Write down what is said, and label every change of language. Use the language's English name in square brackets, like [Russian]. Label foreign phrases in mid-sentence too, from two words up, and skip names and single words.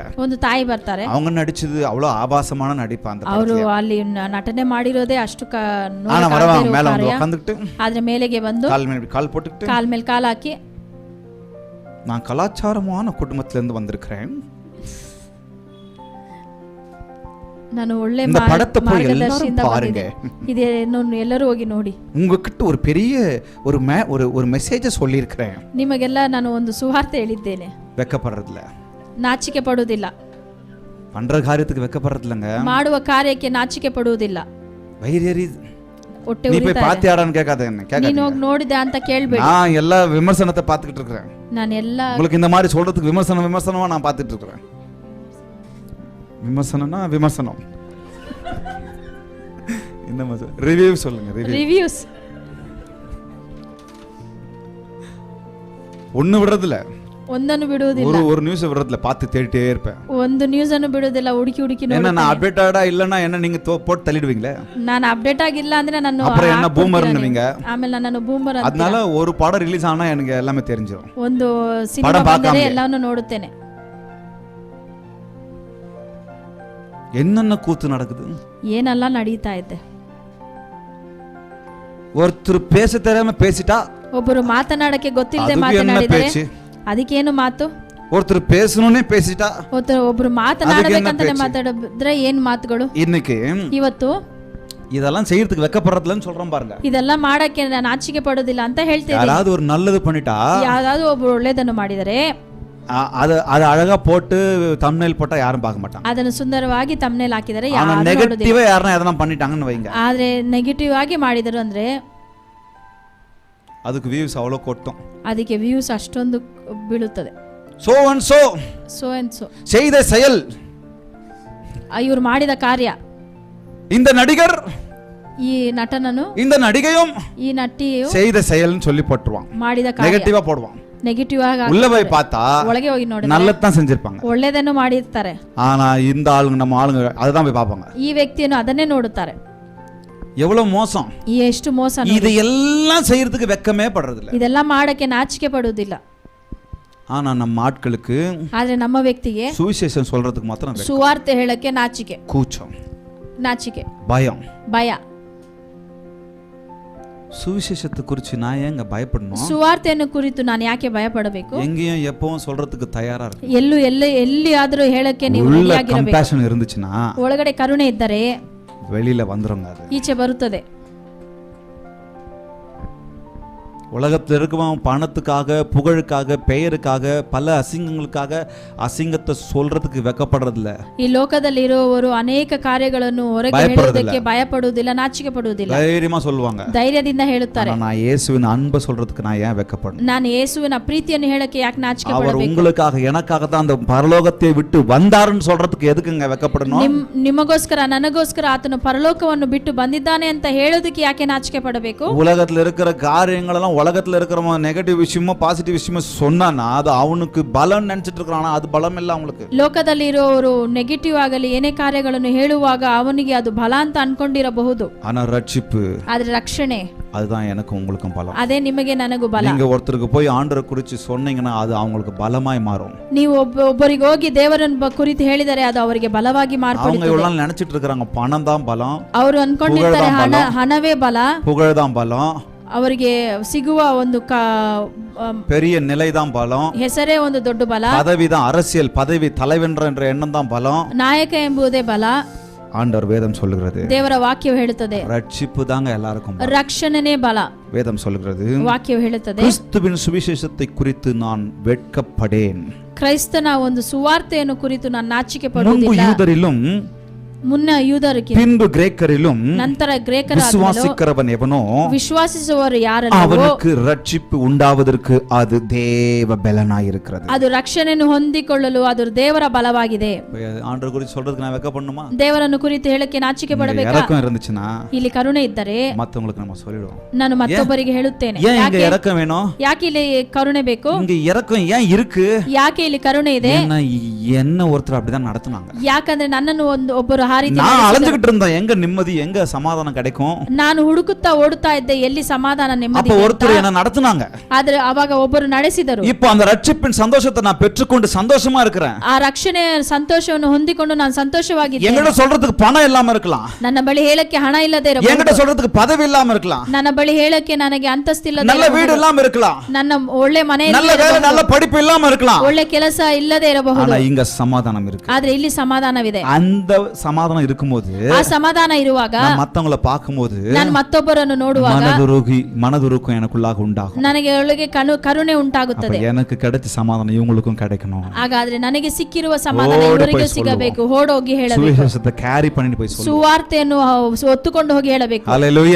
[Kannada] ಒಂದು ತಾಯಿ ಬರ್ತಾರೆ, [Tamil] அவங்க நடிச்சது அவ்வளவு ஆபாசமான நடிப்பு, அந்த [Kannada] ಅವರು ಅಲ್ಲಿ ನಟನೆ ಮಾಡಿರೋದೇ ಅಷ್ಟು [Tamil] ஆனா வரவங்க மேல வந்து உட்கார்ந்துட்டு, [Kannada] ಆದ್ರೆ ಮೇಲೆಗೆ ಬಂದು [Tamil] கால் மேல கால் போட்டுட்டு, [Kannada] ಕಾಲ್ ಮೇಲೆ ಕಾಲ್ ಹಾಕಿ, [Tamil] நான் கலாச்சாரமான குடும்பத்துல இருந்து வந்திருக்கிறேன், [Kannada] ನಾನು ಒಳ್ಳೆ [Tamil] இந்த படத்தை போய் [Kannada] ಮಾರ್ಗದರ್ಶಿಯಿಂದ [Tamil] எல்லாரும் பாருங்க, [Kannada] ಇದೇನು ಎಲ್ಲರೂ ಹೋಗಿ ನೋಡಿ, [Tamil] உங்ககிட்ட ஒரு பெரிய ஒரு மெசேஜ் சொல்லி இருக்கிறேன், [Kannada] ನಿಮಗೆಲ್ಲ ನಾನು ಒಂದು ಸುವಾರ್ತೆ ಹೇಳಿದ್ದೇನೆ. [Tamil] வெட்கப்படுறதுல, [Kannada] ನಾಚಿಕೆ ಪಡುವುದಿಲ್ಲ, [Tamil] பண்ற காரியத்துக்கு வெட்கப்படுறதுலங்க, [Kannada] ಮಾಡುವ ಕಾರ್ಯಕ್ಕೆ ನಾಚಿಕೆ ಪಡುವುದಿಲ್ಲ. [Tamil] வயிறு [Kannada] ಹೊಟ್ಟೆ [Tamil] நீ போய் [Kannada] ಉರಿತಾ ಇದೆ. [Tamil] பாத்தியாடான்னு கேட்காத, என்ன [Kannada] ನೀನು [Tamil] கேட்காத, [Kannada] ಹೋಗಿ ನೋಡಿದೆ ಅಂತ ಕೇಳಬೇಡಿ. [Tamil] நான் எல்லா விமர்சனத்தை பார்த்துக்கிட்டு இருக்கிறேன், [Kannada] ನಾನು ಎಲ್ಲ [Tamil] உங்களுக்கு இந்த மாதிரி சொல்றதுக்கு விமர்சனமா நான் பார்த்துட்டு இருக்கிறேன். விமர்சனம்னா விமர்சனம், இந்த மாதிரி ரிவ்யூ சொல்லுங்க, [Kannada] ರಿವ್ಯೂಸ್ [Tamil] ஒண்ணு விடுறதுல, [Kannada] ಒಂದನ್ನು ಬಿಡುವುದಿಲ್ಲ, [Tamil] ஒரு நியூஸ் விடுறதுல பார்த்து தேடிட்டே இருப்பேன். [Kannada] ಒಂದು ನ್ಯೂಸ್ ಅನ್ನು ಬಿಡುವುದಿಲ್ಲ, ಹುಡುಕಿ [Tamil] என்ன நான் அப்டேட்டடா இல்லனா என்ன நீங்க போட்டு தள்ளிடுவீங்களே, [Kannada] ನಾನು ಅಪ್ಡೇಟ್ ಆಗಿಲ್ಲ ಅಂದ್ರೆ ನಾನು [Tamil] அப்புறம் என்ன பூமர்னுவீங்க, [Kannada] ಆಮೇಲೆ ನನ್ನನ್ನು ಬೂಮರ್ ಅಂತ. [Tamil] அதனால ஒரு படம் ரிலீஸ் ஆனா எனக்கு எல்லாமே தெரிஞ்சிரும், [Kannada] ಒಂದು ಸಿನಿಮಾ ಬಂದರೆ ಎಲ್ಲಾನು ನೋಡುತ್ತೇನೆ. [Tamil] என்னென்ன கூத்து நடக்குது, [Kannada] ಏನೆಲ್ಲ ನಡೀತಾ ಇದೆ. [Tamil] ஒருத்தர் பேச தெரியாம பேசிட்டா, [Kannada] ಒಬ್ಬರು ಮಾತನಾಡಕ್ಕೆ ಗೊತ್ತಿಲ್ಲದೆ [Tamil] அதுக்கு என்ன [Kannada] ಮಾತನಾಡಿದರೆ [Tamil] பேச்சு, [Kannada] ಅದಕ್ಕೇನು ಮಾತು. [Tamil] ஒருத்தர் பேசணும்னே பேசிட்டா, [Kannada] ಒಬ್ಬರು ಮಾತನಾಡಬೇಕಂತಾನೆ ಮಾತಾಡಿದ್ರೆ ಏನ್ ಮಾತುಗಳು. [Tamil] இன்னைக்கு [Kannada] ಇವತ್ತು [Tamil] இதெல்லாம் செய்யறதுக்கு வெட்கப்படுறதுலன்னு சொல்றோம் பாருங்க, [Kannada] ಇದೆಲ್ಲ ಮಾಡಕ್ಕೆ ನಾಚಿಕೆ ಪಡೋದಿಲ್ಲ ಅಂತ ಹೇಳ್ತೇವೆ. [Tamil] யாராவது ஒரு நல்லது பண்ணிட்டா, [Kannada] ಯಾವ್ದಾದ್ರು ಒಬ್ರು ಒಳ್ಳೇದನ್ನು ಮಾಡಿದರೆ [Tamil] அது அழகா போட்டு தம்ப்நெயில் போட்டா யாரும் பார்க்க மாட்டாங்க, [Kannada] ಅದನ್ನು ಸುಂದರವಾಗಿ ತಮ್ನೇಲ್ ಹಾಕಿದರೆ [Tamil] ஆனா [Kannada] ಯಾರು [Tamil] நெகட்டிவா யாரனா எதனா பண்ணிட்டாங்கன்னு வைங்க, [Kannada] ಆದ್ರೆ ನೆಗೆಟಿವ್ ಆಗಿ ಮಾಡಿದರು ಅಂದ್ರೆ [Tamil] அதுக்கு வியூஸ் அவ்வளவு கொட்டும், [Kannada] ಅದಕ್ಕೆ ವ್ಯೂಸ್ ಅಷ್ಟೊಂದು ಬೀಳುತ್ತದೆ. [English] so and so and so [Tamil] செய்த செயல், [Kannada] ಇವರು ಮಾಡಿದ ಕಾರ್ಯ, [Tamil] இந்த நடிகர் [Kannada] ಈ ನಟನನು [Tamil] இந்த நடிகையும் [Kannada] ಈ ನಟಿಯು [Tamil] செய்த செயல்னு சொல்லி போட்டுருவான், [Kannada] ಮಾಡಿದ ಕಾರ್ಯ [Tamil] நெகட்டிவா போடுவான். [Kannada] ನೆಗೆಟಿವ್ ಆಗಿ [Tamil] உள்ள போய் பார்த்தா [Kannada] ಒಳಗೆ ಹೋಗಿ ನೋಡಿ [Tamil] நல்லதான் செஞ்சிருப்பாங்க, [Kannada] ಒಳ್ಳೆದನ್ನು ಮಾಡಿರ್ತಾರೆ. [Tamil] ஆனா இந்த ஆளுங்க நம்ம ஆளுங்க அதுதான் போய் பார்ப்பாங்க. [Kannada] ಈ ವ್ಯಕ್ತಿಯನ್ನು ಅದನ್ನೇ ನೋಡುತ್ತಾರೆ. [Tamil] எவ்வளவு மோசம். [Kannada] ಎಷ್ಟು ಮೋಸ ನೋಡಿ. [Tamil] இதையெல்லாம் செய்யறதுக்கு வெக்கமே படுறதில்ல. [Kannada] ಇದೆಲ್ಲ ಮಾಡಕ್ಕೆ ನಾಚಿಕೆ ಪಡುವುದಿಲ್ಲ. [Tamil] ஆனா நம்ம ஆட்களுக்கு [Kannada] ಆದ್ರೆ ನಮ್ಮ ವ್ಯಕ್ತಿಗೆ [Tamil] சுவிசேஷம் சொல்றதுக்கு மாத்திரம் வெக்கம். [Kannada] ಸುವಾರ್ತೆ ಹೇಳಕ್ಕೆ ನಾಚಿಕೆ, [Tamil] கூச்சம், [Kannada] ನಾಚಿಕೆ, [Tamil] பயம். [Kannada] ಭಯ. [Tamil] சுவிசேஷத்தை குறித்து நான் ஏங்க பயப்படணும்? [Kannada] ಸುವಾರ್ತೆಯನ್ನು ಕುರಿತು ನಾನು ಯಾಕೆ ಭಯ ಪಡಬೇಕು? [Tamil] எங்கேயும் எப்பவும் சொல்றதுக்கு தயாரா இருக்கு. [Kannada] ಎಲ್ಲಿಯಾದರೂ ಹೇಳಕ್ಕೆ ನೀವು [Tamil] உள்ள [Kannada] ರೆಡಿಯಾಗಿರಬೇಕು. [Tamil] கம்பேஷன் இருந்துச்சுன்னா [Kannada] ಒಳಗಡೆ ಕರುಣೆ ಇದ್ದರೆ [Tamil] வெளியில வந்துருங்க. அது [Kannada] ಈಚೆ ಬರುತ್ತದೆ. [Tamil] உலகத்தில் இருக்கவன் பணத்துக்காக, புகழுக்காக, பெயருக்காக, பல அசிங்கங்களுக்காக அசிங்கத்தை சொல்றதுக்கு வெக்கப்படுறதில்ல. [Kannada] ಈ ಲೋಕದಲ್ಲಿ ಇರುವವರು ಅನೇಕ ಕಾರ್ಯಗಳನ್ನು ಹೊರಗೆ ಹೇಳೋದಕ್ಕೆ ಭಯ ಪಡುವುದಿಲ್ಲ, ನಾಚಿಕೆ ಪಡುವುದಿಲ್ಲ. [Tamil] தைரியமா சொல்லுவாங்க, [Kannada] ಧೈರ್ಯದಿಂದ ಹೇಳುತ್ತಾರೆ. [Tamil] நான் இயேசுவின் அன்பை சொல்றதுக்கு நான் ஏன் வெக்கப்படணும்? [Kannada] ನಾನು ಯೇಸುವಿನ ಪ್ರೀತಿಯನ್ನು ಹೇಳಕ್ಕೆ ಯಾಕೆ ನಾಚಿಕೆ [Tamil] அவர் [Kannada] ಪಡಬೇಕು? [Tamil] உங்களுக்காக எனக்காக தான் அந்த பரலோகத்தை விட்டு வந்தாருன்னு சொல்றதுக்கு எதுக்குங்க வெக்கப்படணும்? [Kannada] ನಿಮಗೋಸ್ಕರ ನನಗೋಸ್ಕರ ಆತನು ಪರಲೋಕವನ್ನು ಬಿಟ್ಟು ಬಂದಿದ್ದಾನೆ ಅಂತ ಹೇಳೋದಕ್ಕೆ ಯಾಕೆ ನಾಚಿಕೆ ಪಡಬೇಕು? [Tamil] உலகத்துல இருக்கிற காரியங்களெல்லாம் உலகத்துல இருக்கிறவன் நெகட்டிவ் விஷயமோ பாசிட்டிவ் விஷயமோ சொன்னானா அது அவனுக்கு பலம் நினைச்சிட்டு இருக்கானா? அது பலம் இல்ல அவங்களுக்கு. [Kannada] ಲೋಕದಲ್ಲಿ ಇರುವವರು ನೆಗೆಟಿವ್ ಆಗಲಿ ಏನೇ ಕಾರ್ಯಗಳನ್ನು ಹೇಳುವಾಗ ಅವನಿಗೆ ಅದು ಬಲ ಅಂತ ಅನ್ಕೊಂಡಿರಬಹುದು. [Tamil] ஆனா ரட்சிப்பு, [Kannada] ಆದ್ರೆ ರಕ್ಷಣೆ [Tamil] அதுதான் எனக்கு உங்களுக்கும் பலம். [Kannada] ಅದೇ ನಿಮಗೆ ನನಗೂ ಬಲ. [Tamil] நீங்க ஒருத்தருக்கு போய் ஆண்டவரை குறித்து சொன்னீங்கன்னா அது அவங்களுக்கு பலமாய் மாறும். [Kannada] ನೀವು ಒಬ್ಬರಿಗೆ ಹೋಗಿ ದೇವರನ್ನ ಕುರಿತು ಹೇಳಿದರೆ ಅದು ಅವರಿಗೆ ಬಲವಾಗಿ [Tamil] அவங்க [Kannada] ಮಾರ್ಪಡುತ್ತದೆ. [Tamil] இவ்வளவு நினைச்சிட்டு இருக்காங்க பணம் தான் பலம், [Kannada] ಅವರು ಅನ್ಕೊಂಡಿರ್ತಾರೆ ಹಣವೇ ಬಲ, [Tamil] புகழ் தான் பலம், [Kannada] ಅವರಿಗೆ ಸಿಗುವ ಒಂದು [Tamil] பெரிய நிலை தான் பலம், [Kannada] ಹೆಸರೇ ಒಂದು ದೊಡ್ಡ ಬಲ, [Tamil] பதவி தான், அரசியல் பதவி, தலைவன்ற என்ற எண்ணம் தான் பலம். [Kannada] ನಾಯಕ ಎಂಬುದೇ ಬಲ. [Tamil] ஆண்டவர் வேதம் சொல்லுகிறது, [Kannada] ದೇವರ ವಾಕ್ಯವು ಹೇಳುತ್ತದೆ [Tamil] ரட்சிப்பு தாங்க எல்லாருக்கும் பலம். [Kannada] ರಕ್ಷಣೆನೇ ಬಲ. [Tamil] வேதம் சொல்லுகிறது, [Kannada] ವಾಕ್ಯವು ಹೇಳುತ್ತದೆ [Tamil] கிறிஸ்துவின் சுவிசேஷத்தை குறித்து நான் வெட்கப்படேன். [Kannada] ಕ್ರೈಸ್ತನ ಒಂದು ಸುವಾರ್ತೆಯನ್ನು ಕುರಿತು ನಾನು ನಾಚಿಕೆ [Tamil] முன்பு [Kannada] ಪಡುವುದಿಲ್ಲ. [Tamil] யூதரிலும் [Kannada] ಮುನ್ನ ಯೂದರಿಗೆ [Tamil] பின்பு கிரேக்கரிலும் [Kannada] ನಂತರ ಗ್ರೇಕರ [Tamil] விசுவாசிக்கிறவன் எவனோ [Kannada] ವಿಶ್ವಾಸಿಸುವವರು ಯಾರಲ್ಲವೋ [Tamil] அவனுக்கு ரட்சிப்பு உண்டாவதற்கு அது தேவ பலனாய் இருக்கிறது. [Kannada] ಅದು ರಕ್ಷಣೆಯನ್ನು ಹೊಂದಿಕೊಳ್ಳಲು ಅದು ದೇವರ ಬಲವಾಗಿದೆ. [Tamil] ஆண்டவர் குறித்து சொல்றதுக்கு நான் வெட்கப்படணுமா? [Kannada] ದೇವರನ್ನು ಕುರಿತು ಹೇಳಕ್ಕೆ ನಾಚಿಕೆ ಪಡಬೇಕಾ? [Tamil] இரக்கம் இருந்துச்சுன்னா [Kannada] ಇಲ್ಲಿ ಕರುಣೆ ಇದ್ದರೆ [Tamil] மத்தவங்களுக்கு நம்ம சொல்லிடுவோம். [Kannada] ನಾನು ಮತ್ತೊಬ್ಬರಿಗೆ ಹೇಳುತ್ತೇನೆ. [Tamil] ஏன் இங்க இரக்கம் வேணும்? [Kannada] ಯಾಕೆ ಇಲ್ಲಿ ಕರುಣೆ ಬೇಕು? [Tamil] இங்க இரக்கம் ஏன் இருக்கு? [Kannada] ಯಾಕೆ ಇಲ್ಲಿ ಕರುಣೆ ಇದೆ? [Tamil] என்ன ஒருத்தர் அப்படிதான் நடத்துனாங்க. [Kannada] ಯಾಕಂದ್ರೆ ನನ್ನನ್ನು ಒಬ್ಬರು ಆ ರೀತಿ [Tamil] நான் ಅಲಂಜಿட்டு இருந்தேன், எங்க நிம்மதி, எங்க சமாதானம் கிடைக்கும்? [Kannada] ನಾನು ಹುಡುಕುತ್ತಾ ಓಡುತ್ತಾ ಇದ್ದೆ, ಎಲ್ಲಿ ಸಮಾಧಾನ ನೆಮ್ಮದಿ. [Tamil] அப்ப ஒருத்தர் என்ன நடத்துனாங்க, [Kannada] ಆದ್ರೆ ಅವಾಗ ಒಬ್ಬರು ನಡೆಸಿದರು. [Tamil] இப்போ அந்த ரட்சிப்பின் சந்தோஷத்தை நான் பெற்றுக்கொண்டு சந்தோஷமா இருக்கிறேன். [Kannada] ಆ ರಕ್ಷಣೆ ಸಂತೋಷವನ್ನು ಹೊಂದಿಕೊಂಡು ನಾನು ಸಂತೋಷವಾಗಿದ್ದೇನೆ. [Tamil] என்கிட்ட சொல்றதுக்கு பணம் இல்லாம இருக்கலாம், [Kannada] ನನ್ನ ಬಳಿ ಹೇಳಕ್ಕೆ ಹಣ ಇಲ್ಲದೆ ಇರಬಹುದು, [Tamil] என்கிட்ட சொல்றதுக்கு பதவி இல்லாம இருக்கலாம், [Kannada] ನನ್ನ ಬಳಿ ಹೇಳಕ್ಕೆ ನನಗೆ ಅಂತಸ್ತಿಲ್ಲದೆ [Tamil] நல்ல வீடு இல்லாம இருக்கலாம், [Kannada] ನನ್ನ ಒಳ್ಳೆ ಮನೆ [Tamil] நல்ல வேலை நல்ல படிப்பு இல்லாம இருக்கலாம், [Kannada] ಒಳ್ಳೆ ಕೆಲಸ ಇಲ್ಲದೆ ಇರಬಹುದು. [Tamil] ஆனா இங்க சமாதானம் இருக்கு. [Kannada] ಆದ್ರೆ ಇಲ್ಲಿ ಸಮಾಧಾನವಿದೆ. [Tamil] அந்த சமாதானம் இருக்கும்போது, [Kannada] ಆ ಸಮಾಧಾನ ಇರುವಾಗ, [Tamil] மத்தவங்கள பார்க்கும்போது [Kannada] ನಾನು ಮತ್ತೊಬ್ಬರನ್ನು ನೋಡುವಾಗ [Tamil] மனதுருக்கம் எனக்குள்ளாக உண்டாகும். [Kannada] ನನಗೆ ಒಳಗೆ ಕರುಣೆ ಉಂಟಾಗುತ್ತದೆ. [Tamil] எனக்கு கிடைச்ச சமாதானம் இவங்களுக்கும் கிடைக்கணும். [Kannada] ಹಾಗಾದ್ರೆ ನನಗೆ ಸಿಕ್ಕಿರುವ ಸಮಾಧಾನ ಇವರಿಗೆ ಸಿಗಬೇಕು. ಓಡೋಗಿ ಹೇಳಬೇಕು, [Tamil] சுவிசேஷத்தை கேரி பண்ணிட்டு போய் சொல்லு. [Kannada] ಸುವಾರ್ತೆಯನ್ನು ಹೊತ್ತುಕೊಂಡು ಹೋಗಿ ಹೇಳಬೇಕು. [Tamil] ஹalleluya,